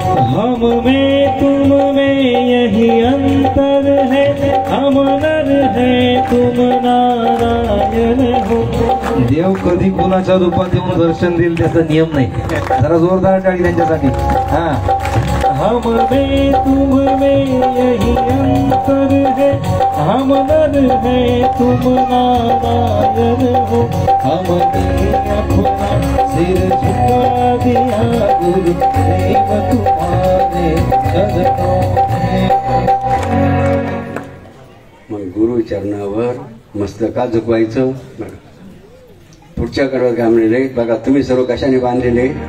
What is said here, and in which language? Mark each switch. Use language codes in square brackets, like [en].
[hi] हम में तुम में यही अंतर है, हम नर है तुम नारायण हो. [mr] देव कधी कुणाच्या रूपात येऊन दर्शन देईल त्याचा नियम नाही. जरा जोरदार टाळी त्यांच्यासाठी. हा. [hi] हम में तुम में यही अंतर है, हम नर है तुम नारायण हो. हमने अपना सिर झुका दिया, गुरुदेव तुम्हारे शरणों में. [mr] मग गुरु चरणावर मस्तका झुकवायचं. पुढच्या कडे काय म्हणले बघा, तुम्ही सर्व कशाने बांधलेले